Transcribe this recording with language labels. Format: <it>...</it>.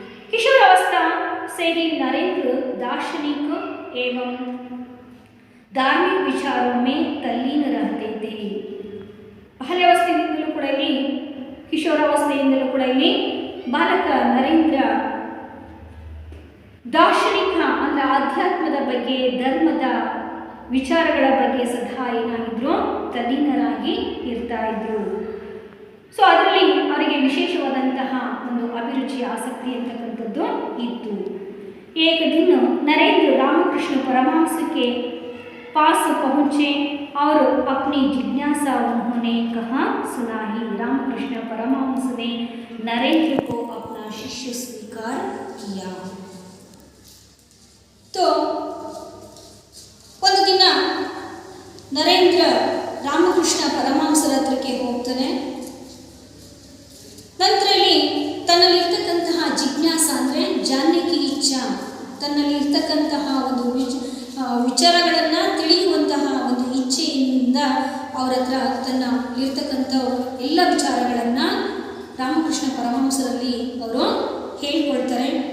<hi>किशोरावस्था से ही नरेंद्र दार्शनिक एवं धार्मिक विचारों में तल्लीन रहते थे.</hi> <kn>ಬಾಲ್ಯಾವಸ್ಥೆಯಿಂದಲೂ ಕೂಡ ಇಲ್ಲಿ, ಕಿಶೋರಾವಸ್ಥೆಯಿಂದಲೂ ಕೂಡ ಇಲ್ಲಿ ಬಾಲಕ ನರೇಂದ್ರ ದಾರ್ಶನಿಕ ಅಂದರೆ ಆಧ್ಯಾತ್ಮದ ಬಗ್ಗೆ, ಧರ್ಮದ ವಿಚಾರಗಳ ಬಗ್ಗೆ ಸದಾ ಏನಾಗಿದ್ರು, ತಲ್ಲೀನರಾಗಿ ಇರ್ತಾ ಇದ್ರು. ಸೊ ಅದರಲ್ಲಿ ಅವರಿಗೆ ವಿಶೇಷವಾದಂತಹ ಒಂದು ಅಭಿರುಚಿ, ಆಸಕ್ತಿ ಅಂತಕ್ಕಂಥದ್ದು ಇತ್ತು.</kn> <hi>एक दिन नरेंद्र रामकृष्ण परमहंस के पास पहुँचे और अपनी जिज्ञासा उन्होंने कहाँ सुनाई। रामकृष्ण परमहंस ने नरेंद्र को अपना शिष्य स्वीकार किया।</hi> <kn>तो ಒಂದು ದಿನ ನರೇಂದ್ರ ರಾಮಕೃಷ್ಣ ಪರಮಹಂಸರ ಹತ್ರಕ್ಕೆ ಹೋಗ್ತಾನೆ. ನಂತರ ಇಲ್ಲಿ ತನ್ನಲ್ಲಿರ್ತಕ್ಕಂತಹ ಜಿಜ್ಞಾಸ ಅಂದರೆ</kn> <hi>ಜಾನ್ಯಕಿ ಇಚ್ಛಾ,</hi> <kn>ತನ್ನಲ್ಲಿರ್ತಕ್ಕಂತಹ ಒಂದು ವಿಚಾರಗಳನ್ನು ತಿಳಿಯುವಂತಹ ಒಂದು ಇಚ್ಛೆಯಿಂದ ಅವರ ಹತ್ರ ತನ್ನಲ್ಲಿರ್ತಕ್ಕಂಥ ಎಲ್ಲ ವಿಚಾರಗಳನ್ನು ರಾಮಕೃಷ್ಣ ಪರಮಹಂಸರಲ್ಲಿ ಅವರು ಹೇಳಿಕೊಳ್ತಾರೆ.</kn>